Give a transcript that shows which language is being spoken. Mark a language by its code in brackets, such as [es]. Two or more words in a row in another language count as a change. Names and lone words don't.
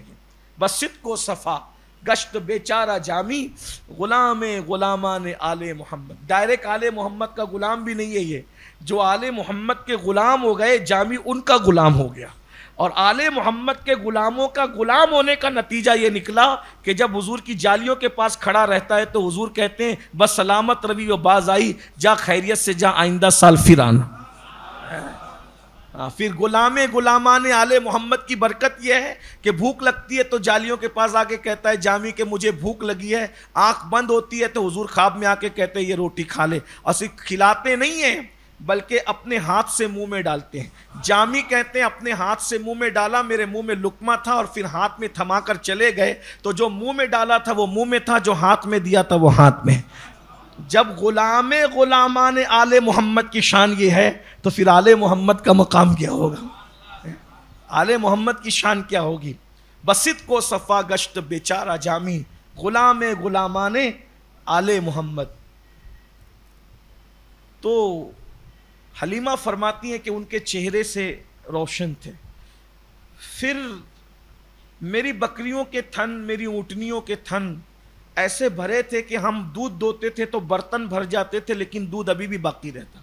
[fa] بصدق و صفا گشت بیچارہ جامی, غلامان آل محمد. [ur] ڈائریکٹ آل محمد کا غلام بھی نہیں ہے یہ, جو آل محمد کے غلام ہو گئے جامی ان کا غلام ہو گیا. اور آل محمد کے غلاموں کا غلام ہونے کا نتیجہ یہ نکلا کہ جب حضور کی جالیوں کے پاس کھڑا رہتا ہے تو حضور کہتے ہیں [fa] بس سلامت روی و باز آئی, [ur] جا خیریت سے جا, آئندہ سال پھر آنا. پھر غلامان آل محمد کی برکت یہ ہے کہ بھوک لگتی ہے تو جالیوں کے پاس آ کے کہتا ہے جامی کہ مجھے بھوک لگی ہے. آنکھ بند ہوتی ہے تو حضور خواب میں آ کے کہتے ہیں یہ روٹی کھا لے, اور صرف کھلاتے نہیں ہیں بلکہ اپنے ہاتھ سے منہ میں ڈالتے ہیں. جامی کہتے ہیں اپنے ہاتھ سے منہ میں ڈالا, میرے منہ میں لقمہ تھا اور پھر ہاتھ میں تھما کر چلے گئے, تو جو منہ میں ڈالا تھا وہ منہ میں تھا, جو ہاتھ میں دیا تھا وہ ہاتھ میں. جب غلامان آل محمد کی شان یہ ہے تو پھر آل محمد کا مقام کیا ہوگا, آل محمد کی شان کیا ہوگی. [fa] بصدق و صفا گشت بیچارہ جامی، غلام غلامان آل محمد. [ur] تو حلیمہ فرماتی ہیں کہ ان کے چہرے سے روشن تھے. پھر میری بکریوں کے تھن، میری اونٹنیوں کے تھن ایسے بھرے تھے کہ ہم دودھ دوہتے تھے تو برتن بھر جاتے تھے، لیکن دودھ ابھی بھی باقی رہتا.